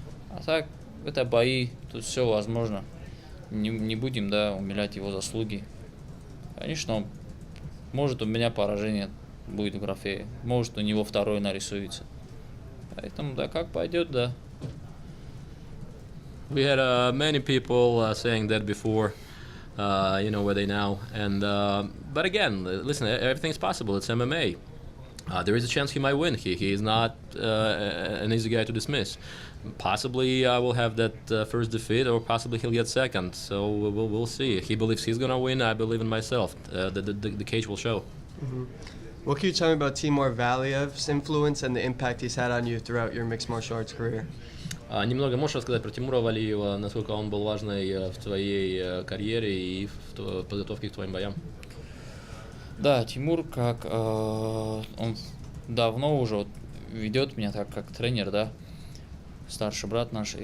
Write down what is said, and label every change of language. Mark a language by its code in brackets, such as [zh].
[ru] А так, это бои, тут все возможно. Не будем, да, умилять его заслуги. Конечно, может у меня поражение будет в графе, может у него второй нарисуется. Поэтому, да, как пойдет, да. [en] We had many people saying that before, where they now. And but again, listen, everything's possible. It's MMA. There is a chance he might win. He is not an easy guy to dismiss. Possibly I will have that first defeat, or possibly he'll get second. So we'll see. He believes he's gonna win. I believe in myself. The cage will show. What can you tell me about Timur Valiev's influence and the impact he's had on you throughout your mixed martial arts career? [ru] Немного можешь рассказать про Тимура Валиева, насколько он был важный в твоей карьере и в подготовке к твоим боям? Да, Тимур, как он давно уже вот ведет меня так, как тренер, да, старший брат наш.